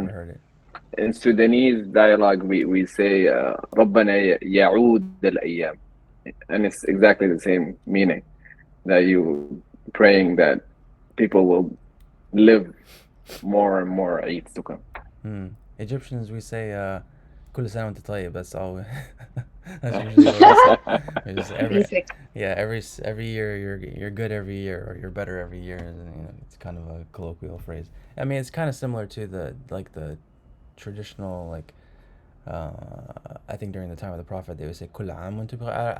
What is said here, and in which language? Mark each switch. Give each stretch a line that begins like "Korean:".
English: never heard it. in Sudanese dialogue, we say
Arabic: ربنا يعود الأيام,
English: and it's exactly the same meaning, that you praying that people will live more and more Eids to come. Hmm. Egyptians, we say
Arabic: كل سنة وأنت طيب.
English: That's all. That's usually what we say. We just Basic. yeah, every year you're good every year, or you're better every year. And, it's kind of a colloquial phrase. I mean, it's kind of similar to the traditional, like, I think during the time of the Prophet they would say
Arabic: كل عام وأنتم بخير.